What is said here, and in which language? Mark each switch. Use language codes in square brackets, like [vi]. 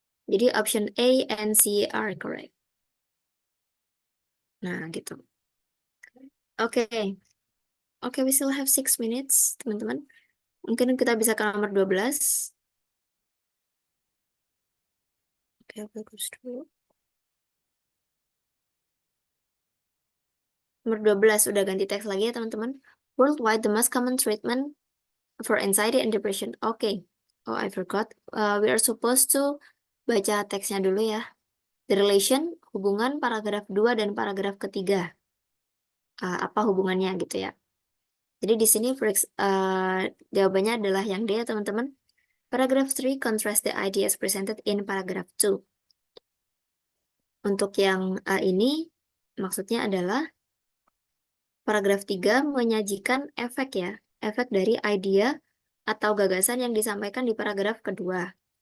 [en] Jadi option A and C are correct. [id] Nah gitu. Oke. Oke, [en] we still have 6 minutes [id] teman-teman. Mungkin kita bisa ke nomor 12. Oke, bagus dulu. Nomor 12 udah ganti teks lagi ya teman-teman. [en] Worldwide, the most common treatment for anxiety and depression. Oke. Oh, I forgot. We are supposed to [id] baca teksnya dulu ya. [en] The relation, [id] hubungan paragraf 2 dan paragraf ketiga. Apa hubungannya gitu ya. Jadi di sini jawabannya adalah yang D ya teman-teman. [en] Paragraph 3 contrast the ideas presented in paragraph 2. [id] Untuk yang A ini maksudnya adalah paragraf 3 menyajikan efek ya, efek dari idea atau gagasan yang disampaikan di paragraf kedua.